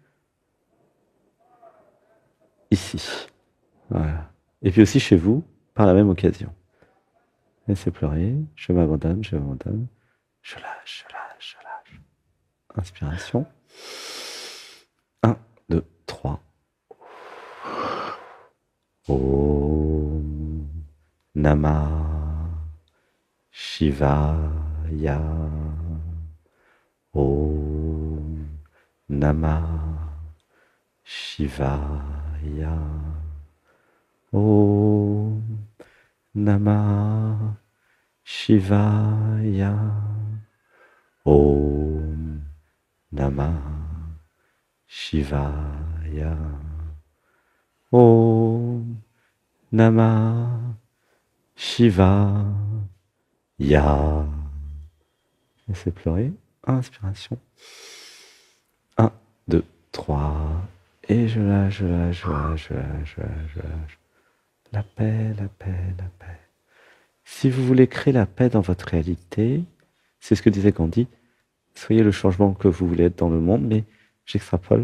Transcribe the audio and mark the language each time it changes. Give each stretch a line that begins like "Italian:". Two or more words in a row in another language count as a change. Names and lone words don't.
French: Ici. Voilà. Et puis aussi chez vous, par la même occasion. Laissez pleurer. Je m'abandonne, je m'abandonne. Je lâche, je lâche, je lâche. Inspiration. 1, 2, 3.
Sanskrit: Om Namah Shivaya. Om Namah Shivaya. Om Namah Shivaya. Om Namah Shivaya. Om Namah Shivaya.
French: Laissez pleurer. Inspiration. 1, 2, 3. Et je lâche, je lâche, je lâche, je lâche, je lâche, je lâche. La paix, la paix, la paix. Si vous voulez créer la paix dans votre réalité, c'est ce que disait Gandhi, soyez le changement que vous voulez être dans le monde, mais j'extrapole.